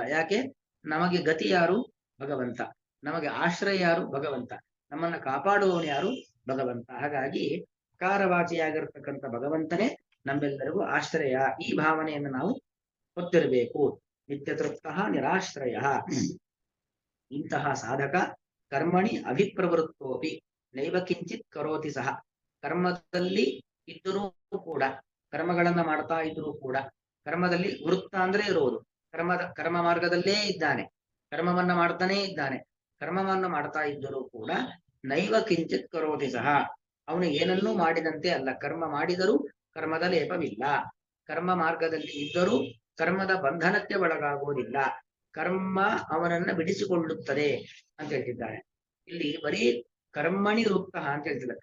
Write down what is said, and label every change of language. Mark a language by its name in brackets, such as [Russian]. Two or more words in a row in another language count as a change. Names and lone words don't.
[Kannada] ಯಾಕೆ? ನಮಗೆ ಗತಿ ಯಾರು? ಭಗವಂತ. ನಮಗೆ ಆಶ್ರಯ ಯಾರು? ಭಗವಂತ. ನಮ್ಮನ್ನ ಕಾಪಾಡುವವನು ಯಾರು? ಭಗವಂತ. ಹಾಗಾಗಿ ಅಕಾರವಾಚಿಯಾಗಿರ್ತಕ್ಕಂಥ ಭಗವಂತನೇ ನಮ್ಮೆಲ್ಲರಿಗೂ ಆಶ್ರಯ. ಈ ಭಾವನೆಯನ್ನು ನಾವು ಹೊತ್ತಿರಬೇಕು. [Sanskrit] ನಿತ್ಯ ತೃಪ್ತಃ ನಿರಾಶ್ರಯ. [Kannada] ಇಂತಹ ಸಾಧಕ [Sanskrit] ಕರ್ಮಣಿ ಅಭಿಪ್ರವೃತ್ತೋಪಿ ನೈವ ಕಿಂಚಿತ್ ಕರೋತಿ ಸಹ. [Kannada] ಕರ್ಮದಲ್ಲಿ ಇದ್ದರೂ ಕೂಡ, ಕರ್ಮಗಳನ್ನ ಮಾಡ್ತಾ ಇದ್ರೂ ಕೂಡ, ಕರ್ಮದಲ್ಲಿ ವೃತ್ತ ಅಂದ್ರೆ ಇರುವುದು, ಕರ್ಮ ಮಾರ್ಗದಲ್ಲೇ ಇದ್ದಾನೆ, ಕರ್ಮವನ್ನ ಮಾಡ್ತಾನೇ ಇದ್ದಾನೆ. ಕರ್ಮವನ್ನು ಮಾಡ್ತಾ ಇದ್ದರೂ ಕೂಡ [Sanskrit] ನೈವ ಕಿಂಚಿತ್ ಕರೋತಿ ಸಹ, [Kannada] ಅವನು ಏನನ್ನೂ ಮಾಡಿದಂತೆ ಅಲ್ಲ. ಕರ್ಮ ಮಾಡಿದರೂ ಕರ್ಮದ ಲೇಪವಿಲ್ಲ, ಕರ್ಮ ಮಾರ್ಗದಲ್ಲಿ ಇದ್ದರೂ ಕರ್ಮದ ಬಂಧನಕ್ಕೆ ಒಳಗಾಗುವುದಿಲ್ಲ, ಕರ್ಮ ಅವನನ್ನ ಬಿಡಿಸಿಕೊಳ್ಳುತ್ತದೆ ಅಂತ ಹೇಳ್ತಿದ್ದಾನೆ. ಇಲ್ಲಿ ಬರೀ [Sanskrit] ಕರ್ಮಣಿ ವೃತ್ತ [Kannada] ಅಂತ ಹೇಳ್ತಿದ್ದಾರೆ.